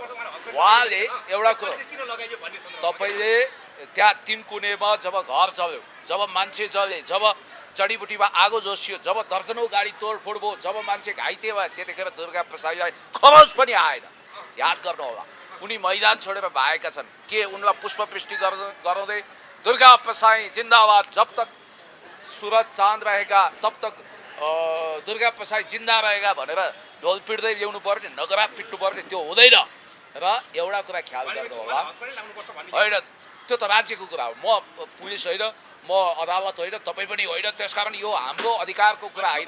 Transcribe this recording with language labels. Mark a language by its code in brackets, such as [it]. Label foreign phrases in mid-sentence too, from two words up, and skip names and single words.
[ne] उहाँले एउटा कुरो, तपाईँले त्यहाँ 3 कुनेमा जब घर चल्यो, जब मान्छे चले, जब जडीबुटीमा आगो जोसियो, जब दर्जनौँ गाडी तोडफोड भयो, जब मान्छे घाइते भयो, त्यतिखेर दुर्गा प्रसादलाई खरोच पनि आएन। याद गर्नु होला, उनी मैदान छोडेर भागेका छन्। के उनलाई पुष्पवृष्टि गराउँदै दुर्गा प्रसाई जिन्दाबाद, [hi] जब तक सूरज चाँद रहेगा तब तक दुर्गा प्रसाई जिन्दा रहेगा [ne] भनेर ढोल पिट्दै ल्याउनु पर्ने, नगरा पिट्नु पर्ने, त्यो हुँदैन। र एउटा कुरा ख्याल गर्नु होला, होइन त्यो त राज्यको कुरा हो। म पुलिस होइन, म अदालत होइन, तपाईँ पनि होइन, त्यसकारण यो हाम्रो अधिकारको कुरा होइन।